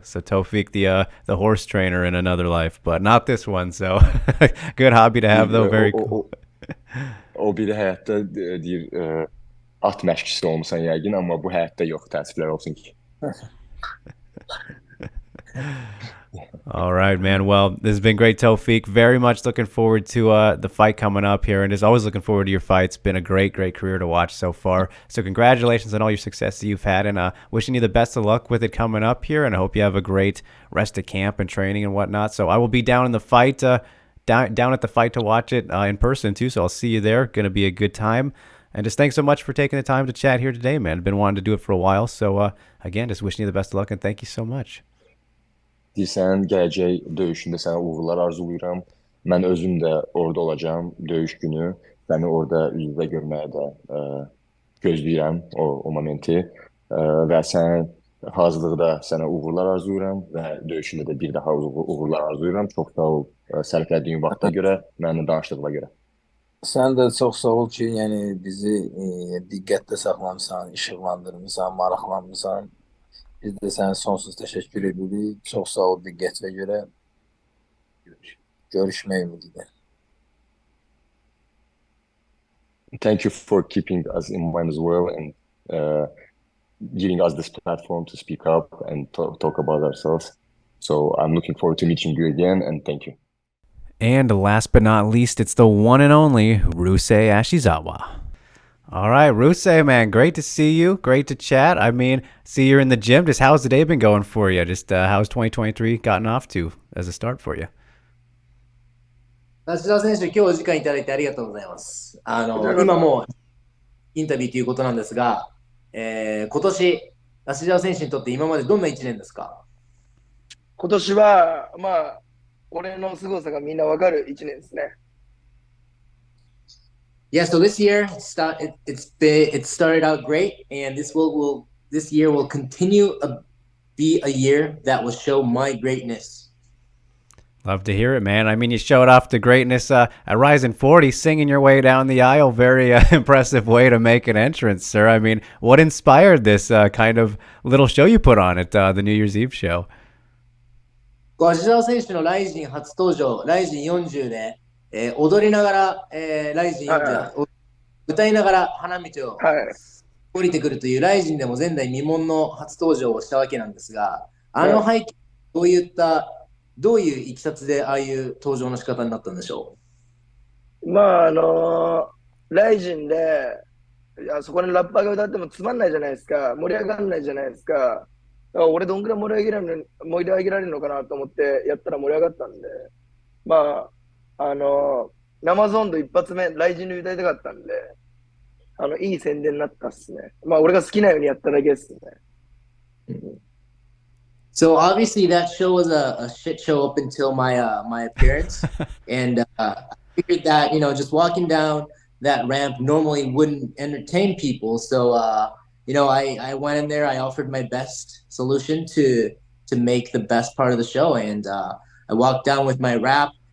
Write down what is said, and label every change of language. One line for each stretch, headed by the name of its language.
English: So Tofiq, the horse trainer in another life, but not this one. So good hobby to have, though. Very cool.
Azerbaijani: O biri həyatda deyir at məşqçisi olmusan yəqin, amma bu həyatda yox, təəssüflər olsun ki.
English: All right, man. Well, this has been great, Tofiq. Very much looking forward to the fight coming up here, and as always, looking forward to your fights. Been a great career to watch so far. So congratulations on all your success that you've had, and wishing you the best of luck with it coming up here, and I hope you have a great rest of camp and training and whatnot. So I will be down in the fight, down at the fight to watch it in person too. So I'll see you there. Going to be a good time. And just thanks so much for taking the time to chat here today, man. Been wanting to do it for a while. So again, just wishing you the best of luck, and thank you so much.
Azerbaijani: Deyirsən, gələcək döyüşündə sənə uğurlar arzulayıram. Mən özüm də orada olacağım döyüş günü. Səni orada üz-üzə görməyə də gözləyirəm o momenti. Və sən hazırlıqda sənə uğurlar arzulayıram və döyüşündə də bir daha uğurlar arzulayıram. Çox sağ ol sərflədiyin vaxta görə, mənimlə danışdığına görə. Sen de çok sağ ol ki yani bizi dikkatli saxlamısan, işıqlandırmısan, maraqlanmısan. Biz de sana sonsuz teşekkür edirik. Çok sağ ol diqqətinə görə. Görüşmək ümidiyle.
English: Thank you for keeping us in mind as well and giving us this platform to speak up and talk about ourselves. So I'm looking forward to meeting you again, and thank you. And last but not least, it's the one and only Ryusei Ashizawa. All right, Ryusei, man, great to see you. Great to chat. I mean, see you're in the gym. Just how's the day been going for you? Just how's 2023 gotten off to as a start for you?
Japanese: 芦田選手、今日お時間いただいてありがとうございます。今もうインタビューということなんですが、今年、芦田選手にとって今までどんな1年ですか？今年は、まあ、俺の凄さがみんなわかる1年ですね。
English: Yeah, so this year it started out great, and this year will continue be a year that will show my greatness. Love to hear it, man. I mean, you showed off the greatness at Ryusei 40, singing your way down the aisle. Very impressive way to make an entrance, sir. I mean, what inspired this kind of little show you put on at the New Year's Eve show?
Japanese: 芦田選手のライジン初登場、ライジン40で、踊りながら、ライジン40、歌いながら花道を降りてくるというライジンでも前代未聞の初登場をしたわけなんですが、あの背景、どういういきさつでああいう登場の仕方になったんでしょう？まあ、ライジンで、そこにラッパーが歌ってもつまんないじゃないですか。盛り上がらないじゃないですか。俺どんくらい盛り上げられるのかなと思ってやったら盛り上がったんで、まあ、生ゾンド一発目、ライジンで歌いたかったんで、いい宣伝になったっすね。まあ、俺が好きなようにやっただけですね。
English: So obviously that show was a shit show up until my appearance, and I figured that just walking down that ramp normally wouldn't entertain people. So I went in there. I offered my best solution to make the best part of the show, and I walked down with my rap.